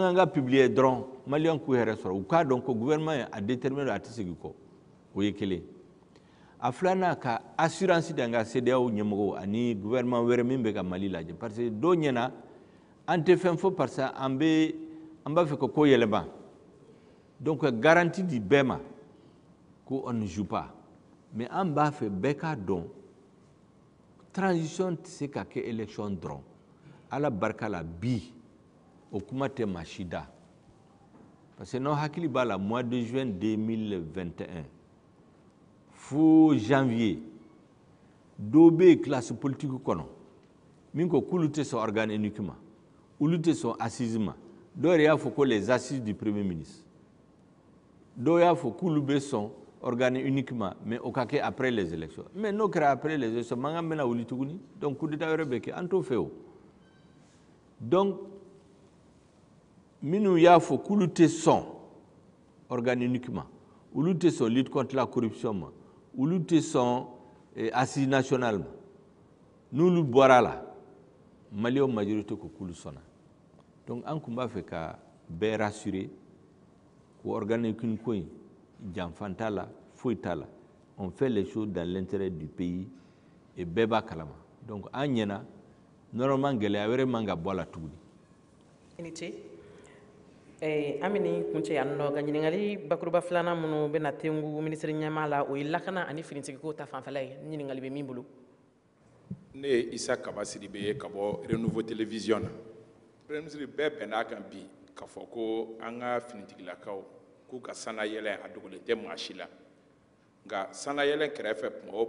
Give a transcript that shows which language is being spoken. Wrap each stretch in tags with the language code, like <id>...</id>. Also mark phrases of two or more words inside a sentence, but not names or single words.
<bm>kan ka publier dɔrɔn maliyɛnw k'u yɛrɛ sɔrɔ u k'a dɔn ko</bm> <fr>gouvernement a déterminé</fr> <bm>don a tɛ segin kɔ o ye kelen a filanan ka assurance d'an ka CEDEAO ɲɛmɔgɔw ani gouvernement wɛrɛ min bɛ ka Mali lajɛ</bm> <fr>parce que</fr> <bm>dɔw ɲɛna an tɛ fɛn fɔ</bm> <fr>parce que</fr> <bm>an b'a fɛ ka ko yɛlɛma</bm> <fr>donc garantie</fr> <bm>di bɛɛ ma ko</bm> <fr>on ne joue pas mais</fr> <bm>an b'a fɛ bɛɛ k'a dɔn transition tɛ se ka kɛ élection dɔrɔn ala barika la bi o kuma tɛ maa si da</bm> <fr>parce que</fr> <bm>n'aw hakili b'a la</bm> <fr>mois de juin 2021</fr> <bm>fo janvier dɔw bɛ yen</bm> <fr>classe politique</fr> <bm>kɔnɔ min ko k'olu tɛ sɔn</bm> <fr>organe unique</fr> <bm>ma olu tɛ sɔn assise ma dɔw yɛrɛ y'a fɔ ko</bm> <fr>les assises du premier ministre</fr> <bm>dɔw y'a fɔ k'olu bɛ sɔn</bm> <fr>organe unique</fr> <bm>ma mais o ka kɛ</bm> <fr>après les élections mais</fr> <bm>n'o kɛra</bm> <fr>après les élections</fr> <bm>mankan bɛna wuli tuguni</bm> <fr>donc coup d'état</fr> <bm>wɛrɛ bɛ kɛ an t'o fɛ o donc minnu y'a fɔ k'olu tɛ sɔn</bm> <fr>organe unique</fr> <bm>ma olu tɛ sɔn</bm> <fr>lutte contre la corruption</fr> <bm>ma olu tɛ sɔn</bm> <fr>assise nationale</fr> <bm>ma n'olu bɔra la maliyɛnw majorité ko k'olu sɔnna donc an kun b'a fɛ ka bɛɛ rassurer ko</bm> <fr>organe unique</fr> <bm>ko in janfan t'a la foyi t'a la</bm> <fr>on fait les choses dans l'intérêt du pays et</fr> <bm>bɛɛ b'a kalama donc an ɲɛna normalement gɛlɛya wɛrɛ man ka bɔ a la tuguni. I ni ce an bɛ nin kuncɛ yan nɔ ka ɲininkali bakuruba 2nan minnu bɛna tengu minisiri ɲɛmaa la o ye lakana ani finitigiko ta fanfɛla ye ɲininkali bɛ min bolo. Ne ye Isa Kaba Sidibe ye ka bɔ Renouveau Télévision na</bm> <fr>premier ministre</fr> <bm>bɛɛ bɛn'a kan bi k'a fɔ ko an ka finitigilakaw k'u ka sanayɛlɛn a dogolen tɛ maa si la nka sanayɛlɛn kɛrɛfɛ tuma o</bm>